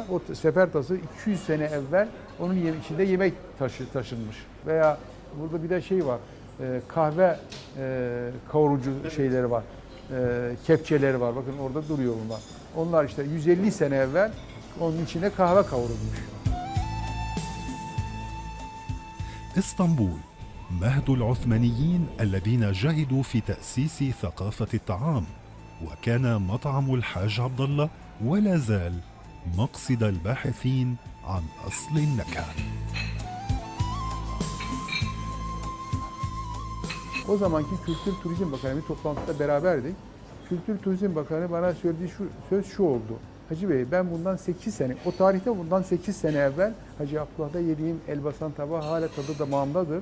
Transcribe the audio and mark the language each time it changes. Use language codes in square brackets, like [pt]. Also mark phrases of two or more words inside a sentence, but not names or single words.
[tr] O sefer tası 200 sene evvel onun içinde yemek taşınmış. Veya burada bir de şey var, kahve kavurucu şeyleri var, kepçeleri var. Bakın orada duruyor bunlar. Onlar işte 150 sene evvel onun içine kahve kavurulmuş. [ar] اسطنبول مهد العثمانيين الذين جهدوا في تأسيس ثقافة الطعام، وكان مطعم الحاج عبد الله ولا زال مقصد الباحثين عن أصل النكهة. [tr] O zamanki Kültür Turizm Bakanı bir toplantıda beraberdik. Kültür Turizm Bakanı bana söylediği söz şu oldu. Hacı Bey, ben bundan 8 sene, o tarihte bundan 8 sene evvel Hacı Abdullah'da yediğim Elbasan tabağı hala tadı damağımdadır.